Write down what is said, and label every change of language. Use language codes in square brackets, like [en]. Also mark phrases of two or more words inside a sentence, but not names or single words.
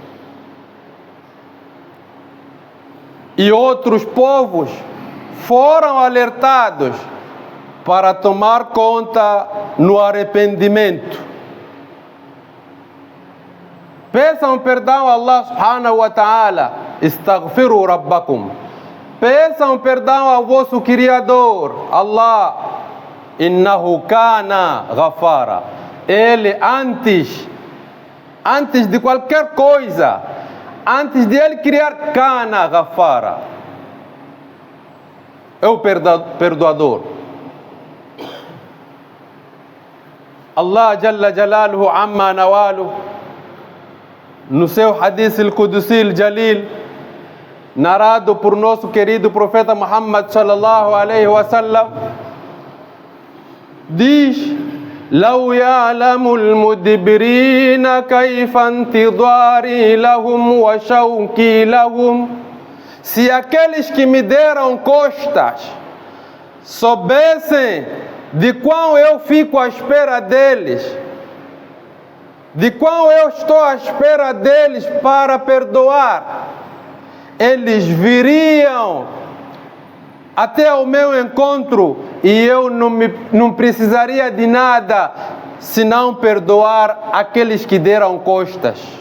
[pt] E outros povos foram alertados para tomar conta no arrependimento. Peçam perdão a Allah [ar] سبحانه وتعالى. استغفروا ربكم. [pt] Peçam perdão ao vosso Criador, Allah. [ar] إنه كان غفارا. [pt] Ele antes de qualquer coisa, antes de ele criar, [ar] كان غفارا, [pt] é o perdoador. [ar] الله جل جلاله عم نواله, [pt] no seu [ar] الحديث القدسي الجليل, [pt] narrado por nosso querido profeta Muhammad [ar] صلى الله عليه وسلم, [pt] diz: [ar] لو يعلم المدبرين كيف انتظاري لهم وشوقي لهم. [pt] Se aqueles que me deram costas soubessem de quão eu fico à espera deles, de quão eu estou à espera deles para perdoar, eles viriam até o meu encontro e eu não precisaria de nada senão perdoar aqueles que deram costas.